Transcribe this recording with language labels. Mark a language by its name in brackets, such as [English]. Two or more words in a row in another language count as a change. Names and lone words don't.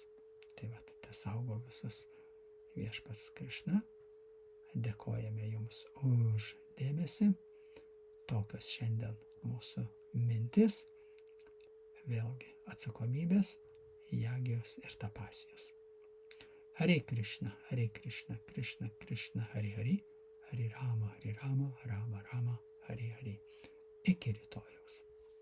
[Lithuanian] Tai te saugo visus viešpats Krišna. Dėkojame Jums už dėmesį. Tokios šiandien mūsų mintis. Vėlgi atsakomybės, jagijos ir tapasijos. [Sanskrit] Hare Krishna, Krishna Krishna, Hare Hare, Hare Rama, Rama Rama, Hare Hare. [Lithuanian] Iki rytojaus.